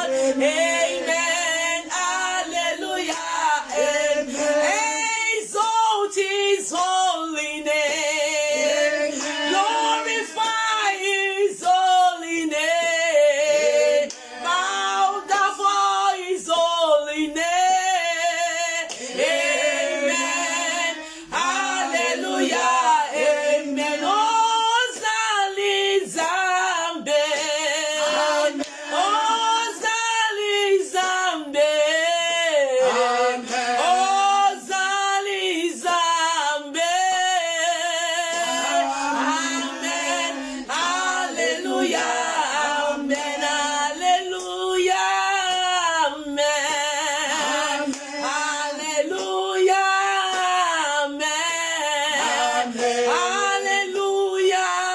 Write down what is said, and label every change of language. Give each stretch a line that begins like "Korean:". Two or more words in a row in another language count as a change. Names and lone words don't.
English: Amen. Hallelujah. Exalt his holy name. Glorify his holy name. Bow down for his holy name. Amen. Hallelujah.
Lingala: Amen. Ozali Zambe. Ozali Zambe. Ozali Zambe.
English: Amen. Hallelujah. Amen. Hallelujah. Amen. Hallelujah. Amen. Hallelujah.